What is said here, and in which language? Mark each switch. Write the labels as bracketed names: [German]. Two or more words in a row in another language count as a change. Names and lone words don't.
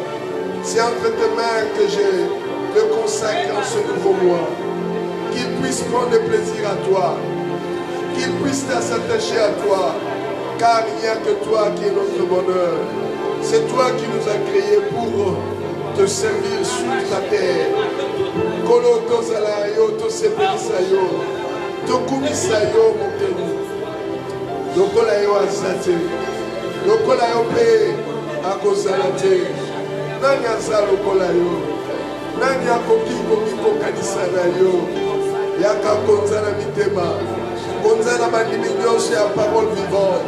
[French] C'est entre tes mains que je le consacre en ce nouveau mois. Qu'ils puissent prendre plaisir à toi. Qu'ils puissent s'attacher à toi. Car il n'y a que toi qui est notre bonheur. C'est toi qui nous as créés pour te servir sur ta terre. [Lingala] Kolo tozalayo, tosepelisayo, tokumisayo mokeni. Lokola yo azate, lokola yo pe akozalate. Nani aza lokola yo? Nani akoki kokanisa na yo? Yaka konza na mitema, konza na bandimi nyonso ya [French] parole vivante.